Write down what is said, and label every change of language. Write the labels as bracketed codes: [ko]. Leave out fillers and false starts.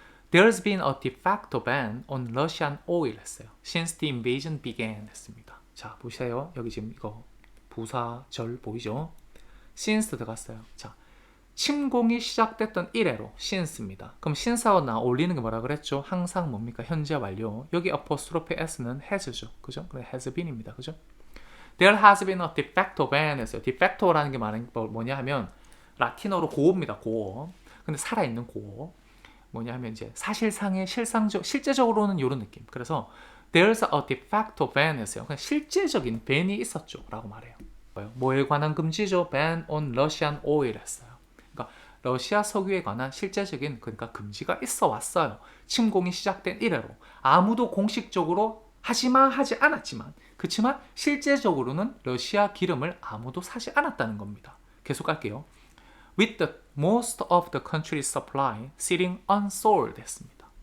[en] There's been a de facto ban on Russian oil [ko] 했어요. [en] Since the invasion began [ko] 했습니다. 자, 보세요. 여기 지금 이거 부사절 보이죠? since 들어갔어요. 자, 침공이 시작됐던 이래로 since입니다. 그럼 since하고 나 올리는 게 뭐라 그랬죠? 항상 뭡니까? 현재 완료. 여기 apostrophe s는 has죠. 그죠? 그래 [en] has been [ko] 입니다. 그죠? [en] There has been a de facto ban [ko] 했어요. de facto라는 게 뭐냐 하면 라틴어로 고어입니다. 고어. 근데 살아있는 고어. 뭐냐 하면 이제 사실상의 실제적으로는 이런 느낌. 그래서 [en] there's a de facto ban [ko] 했어요. 그냥 실제적인 ban이 있었죠. 라고 말해요. 뭐에 관한 금지죠? [en] ban on Russian oil [ko] 했어요. 그러니까 러시아 석유에 관한 실제적인 그러니까 금지가 있어 왔어요. 침공이 시작된 이래로. 아무도 공식적으로 하지 않았지만 그렇지만 실제적으로는 러시아 기름을 아무도 사지 않았다는 겁니다. 계속 갈게요. [en] With the most of the country's supply sitting unsold [ko] 했습니다.